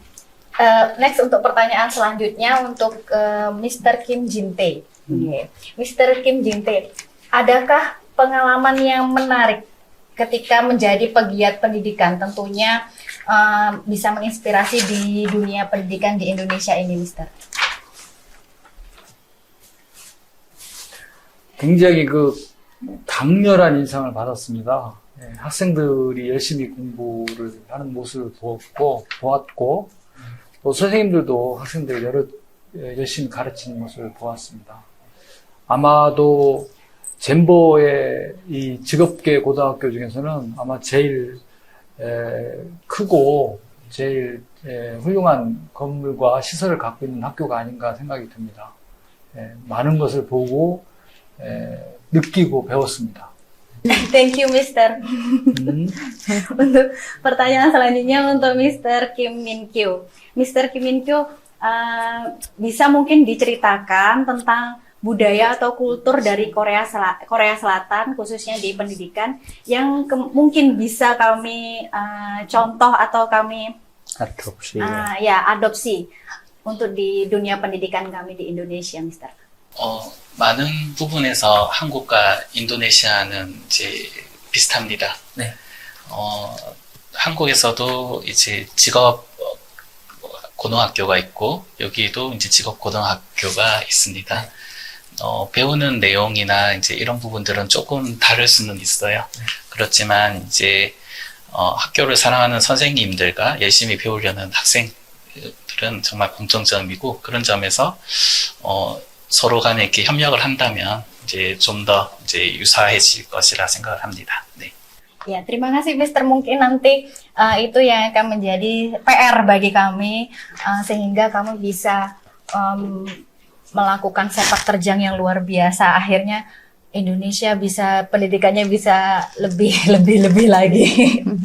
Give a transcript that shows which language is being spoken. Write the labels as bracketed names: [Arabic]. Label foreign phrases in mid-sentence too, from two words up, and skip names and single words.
[Indonesian] Next untuk pertanyaan selanjutnya untuk Mr. Kim Jinte. Mr. Kim Jinte, adakah pengalaman yang menarik ketika menjadi pegiat pendidikan? Tentunya bisa menginspirasi di dunia pendidikan di Indonesia ini, Mr. [Korean] 굉장히 강렬한 인상을 받았습니다. 학생들이 열심히 공부를 하는 모습을 보았고, 또 선생님들도 학생들을 열심히 가르치는 모습을 보았습니다. 아마도 젠버의 이 직업계 고등학교 중에서는 아마 제일 크고 제일 훌륭한 건물과 시설을 갖고 있는 학교가 아닌가 생각이 듭니다. 많은 것을 보고 느끼고 배웠습니다. [English] Thank you, Mr. [Indonesian] Untuk pertanyaan selanjutnya untuk Mr. Kim Min Kyu. Mr. Kim Min Kyu, bisa mungkin diceritakan tentang budaya atau kultur dari Korea Selatan, khususnya di pendidikan, yang mungkin bisa kami contoh atau kami adopsi untuk di dunia pendidikan kami di Indonesia, Mr. [Korean] 많은 부분에서 한국과 인도네시아는 이제 비슷합니다. 네. 한국에서도 이제 직업 고등학교가 있고 여기도 이제 직업 고등학교가 있습니다. 배우는 내용이나 이제 이런 부분들은 조금 다를 수는 있어요. 그렇지만 이제 학교를 사랑하는 선생님들과 열심히 배우려는 학생들은 정말 공통점이고, 그런 점에서 서로 간에 이렇게 협력을 한다면 이제 좀 더 이제 유사해질 것이라 생각을 합니다. 네. [Indonesian] Ya, terima kasih Mr. Mungkin nanti itu yang akan menjadi PR bagi kami sehingga kami bisa melakukan sepak terjang yang luar biasa. Akhirnya Indonesia bisa pendidikannya bisa lebih lagi.